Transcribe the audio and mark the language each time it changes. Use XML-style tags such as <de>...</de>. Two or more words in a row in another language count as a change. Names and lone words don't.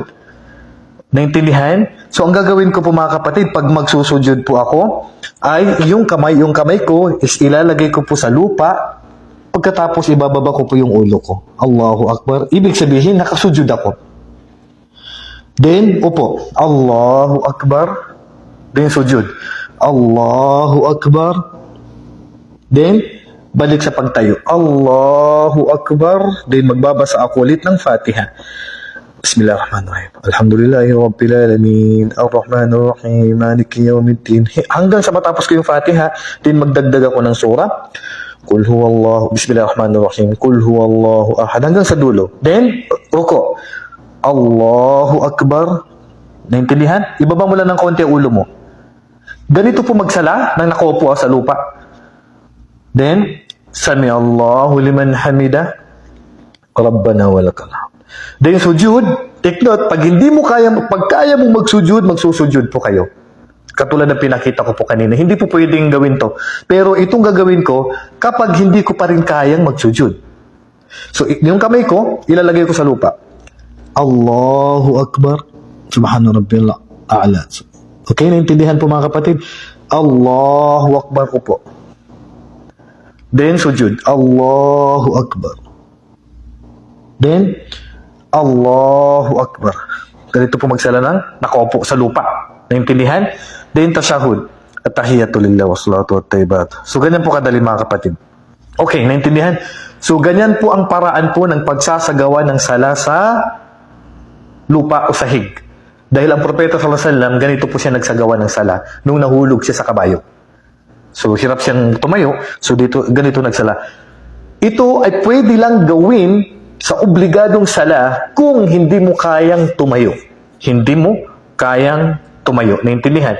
<tl>Naintindihan? So ang gagawin ko po mga kapatid, pag magsusujud po ako, ay yung kamay ko is ilalagay ko po sa lupa, pagkatapos ibababa ko po yung ulo ko.</tl> <ar>الله أكبر.</ar> <tl>Ibig sabihin, nakasujud ako. Then, upo.</tl> <ar>الله أكبر. Then, سجود. الله أكبر.</ar> <tl>Then, balik sa pagtayo.</tl> <ar>الله أكبر.</ar> <tl>Then, magbabasa ako ulit ng Fatiha.</tl> <ar>بسم الله الرحمن الرحيم. الحمد لله رب العالمين. الرحمن الرحيم. مالك يوم الدين.</ar> <tl>Hanggang sa matapos ko yung Fatiha, then magdagdag ako ng surah.</tl> <ar>قل هو الله. بسم الله الرحمن الرحيم. قل هو الله أحد.</ar> <tl>Hanggang sa dulo. Then, ruko.</tl> <ar>الله أكبر.</ar> <tl>Naintindihan? Ibaba mo lang ng konti ang ulo mo. Ganito po magsala nang nakaupo sa lupa. Then,</tl> <ar>سمع الله لمن حمده. ربنا ولك الحمد.</ar> <tl>Then, sujud.</tl> <en>Take note,</en> <tl>pag kaya mong magsujud, magsusujud po kayo. Katulad ng pinakita ko po kanina. Hindi po pwedeng gawin to. Pero itong gagawin ko, kapag hindi ko pa rin kayang magsujud. So, yung kamay ko, ilalagay ko sa lupa.</tl> <ar>الله أكبر. سبحان ربي الأعلى.</ar> <tl>Okay, naintindihan po mga kapatid?</tl> <ar>الله أكبر</ar> <tl>ko po. Then, sujud.</tl> <ar>الله أكبر. Then, الله أكبر.</ar> <tl>Ganito po magsala ng nakaupo sa lupa. Naintindihan? Then, tashahud.</tl> <ar>التحيات لله والصلاة الطيبات.</ar> <tl>So, ganyan po kadali mga kapatid. Okay, naintindihan? So, ganyan po ang paraan po ng pagsasagawa ng sala sa lupa o sahig. Dahil ang propeta</tl> <ar>صلى الله عليه وسلم,</ar> <tl>ganito po siya nagsagawa ng sala nung nahulog siya sa kabayo. So, hirap siyang tumayo. So, ganito nagsala. Ito ay pwede lang gawin sa obligadong sala kung hindi mo kayang tumayo. Hindi mo kayang tumayo. Naintindihan?</tl>